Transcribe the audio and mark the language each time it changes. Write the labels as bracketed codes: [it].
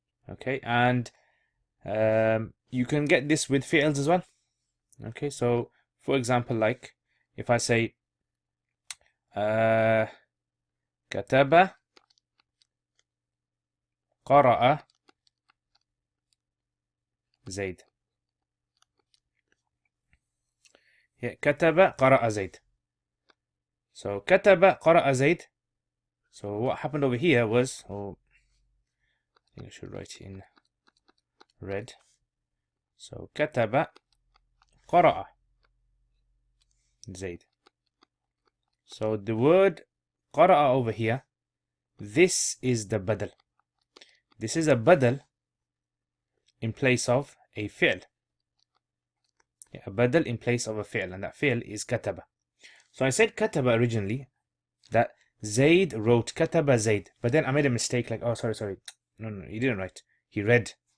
[en] Okay, and you can get this with fi'ls as well. Okay, so for example, like if I say [ar] كتب قرأ زيد. [en] Yeah, [ar] كتب قرأ زيد. [en] So [ar] كتب قرأ زيد. [en] So what happened over here was, I think I should write it in red. So [ar] كتب قرأ زيد. [en] So the word قرأ over here, this is the badal. This is a badal in place of a fi'l. Yeah, a badal in place of a fi'l, and that fi'l is kataba. So I said kataba originally, that Zayd wrote kataba Zayd, but then I made a mistake, like, oh, sorry. No, he didn't write. He read.